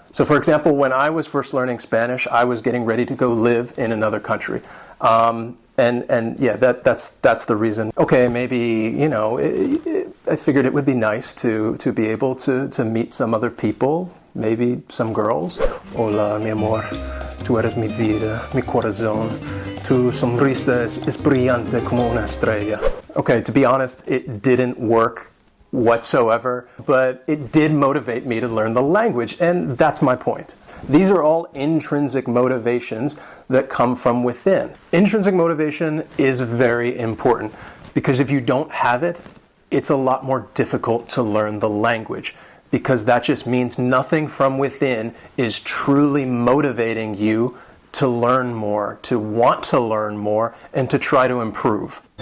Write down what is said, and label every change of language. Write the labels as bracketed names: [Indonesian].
[English] So for example, when I was first learning Spanish, I was getting ready to go live in another country. And yeah, that's the reason. Okay, maybe, I figured it would be nice to be able to meet some other people, maybe some girls. [Spanish] Hola, mi amor, tú eres mi vida, mi corazón. Tu sonrisa es brillante como una estrella. [English] Okay, to be honest, it didn't work whatsoever, but it did motivate me to learn the language, and that's my point. These are all intrinsic motivations that come from within. Intrinsic motivation is very important because if you don't have it, it's a lot more difficult to learn the language, because that just means nothing from within is truly motivating you to learn more, to want to learn more, and to try to improve.